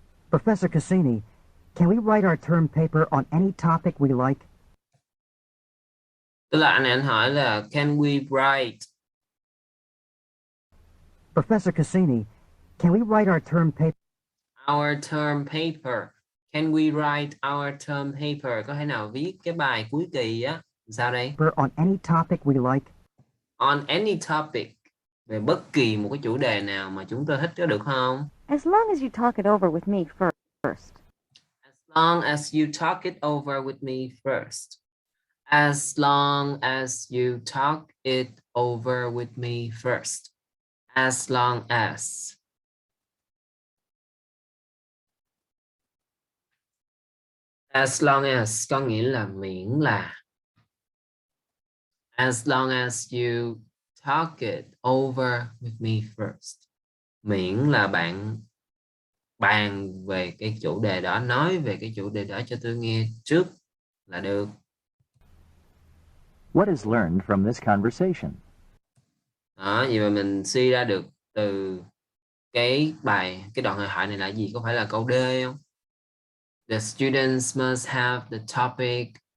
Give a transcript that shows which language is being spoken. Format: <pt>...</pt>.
<en>Professor Cassini, can we write our term paper on any topic we like?</en> <vi>Tức là anh hỏi là</vi> <en>can we write? Professor Cassini, can we write our term paper? Our term paper. Can we write our term paper?</en> <vi>Có thể nào viết cái bài cuối kỳ á? Sao đây?</vi> <en>On any topic we like. On any topic.</en> <vi>Về bất kỳ một cái chủ đề nào mà chúng tôi thích, có được không?</vi> <en>As long as you talk it over with me first. As long as you talk it over with me first. As long as you talk it over with me first. As long as. As long as</en> <vi>có nghĩa là miễn là.</vi> <en>As long as you talk it over with me first.</en> <vi>Miễn là bạn bàn về cái chủ đề đó, nói về cái chủ đề đó cho tôi nghe trước là được.</vi> <en>What is learned from this conversation?</en> <vi>Đó, vậy mà mình suy ra được từ cái đoạn hội thoại này là gì? Có phải là câu D không?</vi> <en>The students must have the topic.</en>